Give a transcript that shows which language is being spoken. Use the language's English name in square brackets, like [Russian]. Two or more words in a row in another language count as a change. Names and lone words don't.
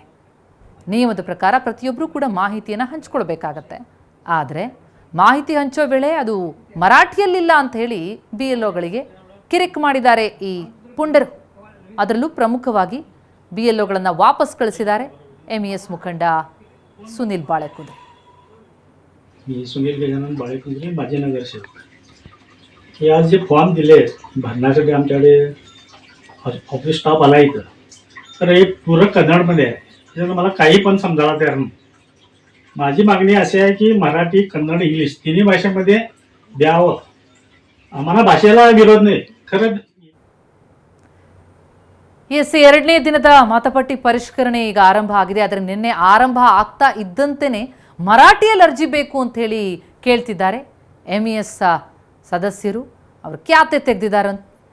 [Kannada] ನಿಯಮದ ಪ್ರಕಾರ ಪ್ರತಿಯೊಬ್ಬರೂ ಕೂಡ ಮಾಹಿತಿಯನ್ನು ಹಂಚ್ಕೊಳ್ಬೇಕಾಗತ್ತೆ. ಆದರೆ ಮಾಹಿತಿ ಹಂಚೋ ವೇಳೆ ಅದು ಮರಾಠಿಯಲ್ಲಿಲ್ಲ ಅಂತ ಹೇಳಿ BLOಗಳಿಗೆ ಕಿರಿಕ್ ಮಾಡಿದ್ದಾರೆ ಈ ಪುಂಡರು. ಅದರಲ್ಲೂ ಪ್ರಮುಖವಾಗಿ BLOಗಳನ್ನು ವಾಪಸ್ ಕಳಿಸಿದ್ದಾರೆ MES ಮುಖಂಡ सुनील बाळेकुंद्रे. [Marathi] मी सुनील गजानन बाळेकुंद्रे माझे नगरसेवक. हे आज जे फॉर्म दिले भरण्यासाठी आमच्याकडे ऑफिस स्टाफ आला इथं, तर हे पूर्ण कन्नडमध्ये आहे. त्याच्यानं मला काही पण समजायला तयार नाही. माझी मागणी अशी आहे की मराठी, कन्नड, इंग्लिश तिन्ही भाषेमध्ये द्यावं. आम्हाला भाषेला विरोध नाही. खरं [Kannada] ಎಸ್, ಎರಡನೇ ದಿನದ ಮತಪಟ್ಟಿ ಪರಿಷ್ಕರಣೆ ಈಗ ಆರಂಭ ಆಗಿದೆ. ಆದರೆ ನಿನ್ನೆ ಆರಂಭ ಆಗ್ತಾ ಇದ್ದಂತೆಯೇ ಮರಾಠಿಯಲ್ಲಿ ಅರ್ಜಿ ಬೇಕು ಅಂತ ಹೇಳಿ ಕೇಳ್ತಿದ್ದಾರೆ MES ಸದಸ್ಯರು. ಅವರು ಖ್ಯಾತೆ ತೆಗೆದಿದ್ದಾರೆ